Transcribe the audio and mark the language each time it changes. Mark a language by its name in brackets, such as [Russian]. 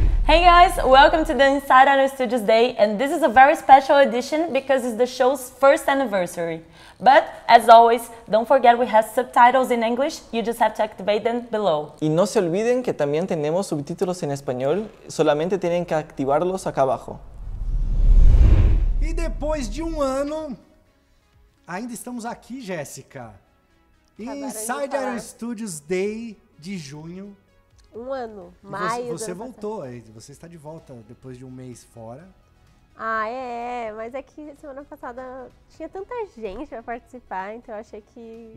[English] Hey guys, welcome to the Inside Our Studios Day, and this is a very special edition because it's the show's first anniversary. But, as always, don't forget we have subtitles in English, you just have to activate them below. [Spanish] Y no se olviden que también tenemos subtítulos en español, solamente tienen que activarlos acá abajo. [Portuguese] E depois de um ano, ainda estamos aqui, Jéssica. Inside Our Studios Day de junho. Um ano, maio. Você voltou, você está de volta depois de um mês fora. Ah, mas é que semana passada tinha tanta gente pra participar, então eu achei que...